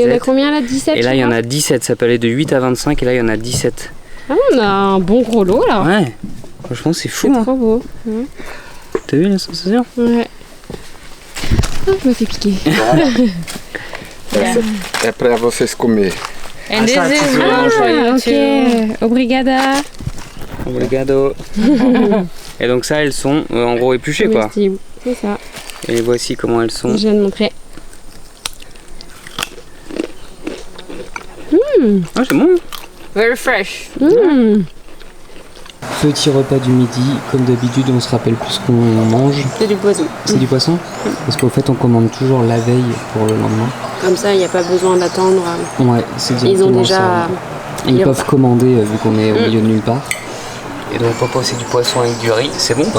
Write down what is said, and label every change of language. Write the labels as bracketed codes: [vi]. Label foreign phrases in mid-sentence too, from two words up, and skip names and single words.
[fr] Et il y en a combien là, 17? Et là il y en a 17, ça peut aller de 8 à 25 et là il y en a 17. Ah, on a un bon gros lot là. Ouais, franchement c'est fou. C'est hein. trop beau. Ouais. T'as vu la sensation? Ouais. Ah, je me fais piquer. [pt] É pra vocês comer. [en] And [fr] ça, [en] this [fr] tu [en] is [fr] peux le [pt] ok. Obrigada. Obrigado. [fr] Et donc ça elles sont en gros épluchées quoi. Merci. C'est ça. Et voici comment elles sont. Je viens de montrer. Ah c'est bon. [en] Very fresh. [fr] Petit repas du midi, comme d'habitude on se rappelle plus ce qu'on mange. C'est du poisson. C'est du poisson? Parce qu'au fait on commande toujours la veille pour le lendemain. Comme ça, il n'y a pas besoin d'attendre. Ouais, c'est Ils ont directement déjà. ça. Ils peuvent commander vu qu'on est au milieu de nulle part. Et donc papa c'est du poisson avec du riz, c'est bon quoi?